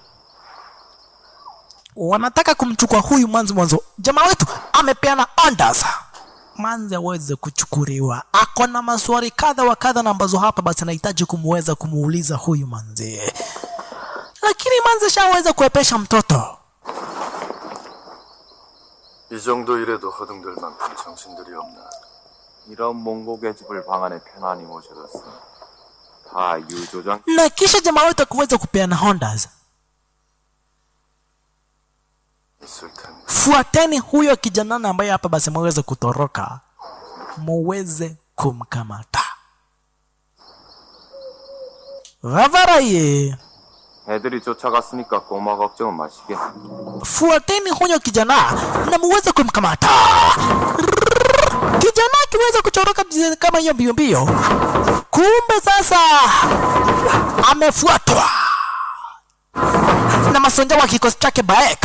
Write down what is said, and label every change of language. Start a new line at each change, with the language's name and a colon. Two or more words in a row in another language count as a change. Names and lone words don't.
Swahili: Wanataka kumchukua huyu manzi mwanzo. Jamaa wetu amepeana orders manzi aweze kuchukuliwa. Ako na maswali kadha wa kadha na ambazo hapa basi anahitaji kumweza kumuuliza huyu manzi. Lakini manzi shaweza kuepesha mtoto.
Korean: 이 정도 일에도 허둥들 만큼 정신들이 없나. 이런 몽고의 집을 방 안에 편안히 모셔뒀으니 다 유조장.
Swahili: Na kisha jamaa wetu kuweza kupeana orders. Fuateni huyo kijana ambaye hapa basi mweze kutoroka. Muweze kumkamata. Vavaraye.
Korean: 애들이 쫓아갔으니까 고마 걱정은 마시게.
Swahili: Fuateni huyo kijana na muweze kumkamata. Kijana kiweza kutoroka kama hiyo mbio. Kumbe sasa amefuatwa na masonja wa kikosi chake Baek.